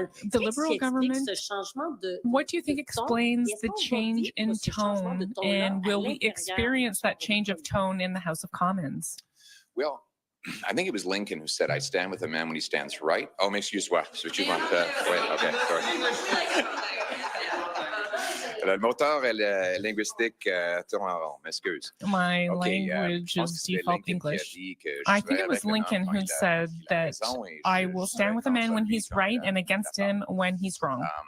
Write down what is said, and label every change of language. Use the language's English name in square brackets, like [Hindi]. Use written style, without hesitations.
[English] The Liberal government, what do you think explains the change in tone, and will we experience that change of tone in the House of Commons? Well, I think it was Lincoln who said, I stand with a man when he stands right. Oh, [French] excuse-moi. [English] Okay, sorry. [French] Le moteur linguistique tourne en rond, m'excuse. [English] My language is default English. I think it was Lincoln who said that I will stand with a man when he's right and against him when he's wrong.